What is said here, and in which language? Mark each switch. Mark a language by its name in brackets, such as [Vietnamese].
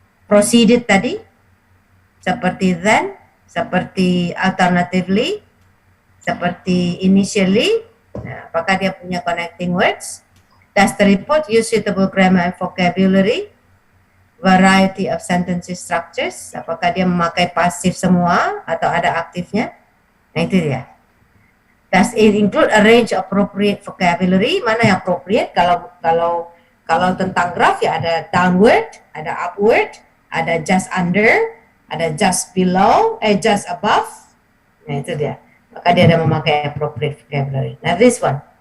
[Indonesian] Proceeded tadi? Seperti then? Seperti alternatively? Seperti initially? Nah, apakah dia punya connecting words? [English] Does the report use suitable grammar and vocabulary? Variety of sentences structures, [Indonesian] apakah dia memakai pasif semua atau ada aktifnya? Nah itu dia. [English] Does it include a range of appropriate vocabulary? [Indonesian] Mana yang appropriate? Kalau tentang graph ya ada downward, ada upward, ada just under, ada just below, just above. Nah itu dia. Maka dia ada memakai appropriate vocabulary. [English] Now this one.